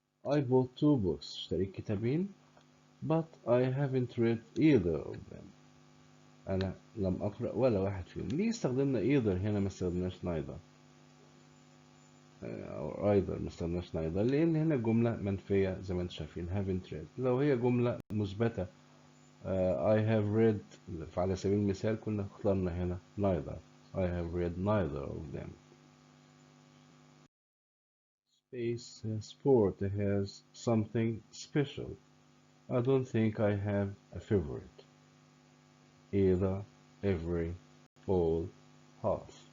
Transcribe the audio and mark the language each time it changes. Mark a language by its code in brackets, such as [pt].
[en] I bought 2 books [ar] اشتريت كتابين [en] but I haven't read either of them. [ar] أنا لم أقرأ ولا واحد فيهم. ليه استخدمنا either هنا ما استخدمناش neither أو either ما استخدمناش neither؟ لأن هنا جملة منفية زي ما انتم شايفين [en] haven't read. [ar] لو هي جملة مثبتة [en] I have read، [ar] فعلى سبيل المثال كنا اخترنا هنا neither. [en] I have read neither of them. Space sport has something special. I don't think I have a favorite. Either, every, all, half.